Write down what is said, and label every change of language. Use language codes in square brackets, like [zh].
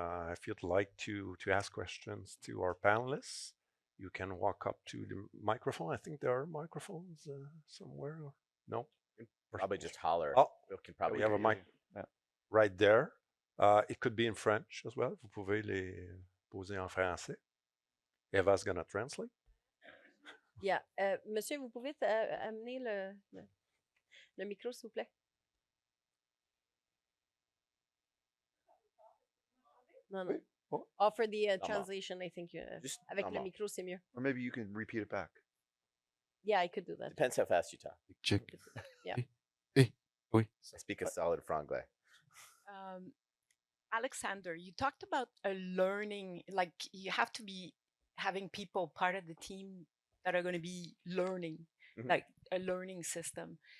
[en] If you'd like to ask questions to our panelists, you can walk up to the microphone. I think there are microphones somewhere. No? Probably just holler. Oh, we can probably we have a mic right there. It could be in French as well. [fr] Vous pouvez les poser en français. [en] Eva's gonna translate. Yeah. [fr] Monsieur, vous pouvez amener le micro, s'il vous plaît? Non. Oui. Oh. [en] For the translation, I think [fr] avec le micro, c'est mieux. [en] Or maybe you can repeat it back. Yeah, I could do that. Depends how fast you talk. Check. Yeah. [fr] Oui. [en] I speak a solid franglais. Alexander, you talked about a learning, like you have to be having people part of the team that are going to be learning, like a learning system.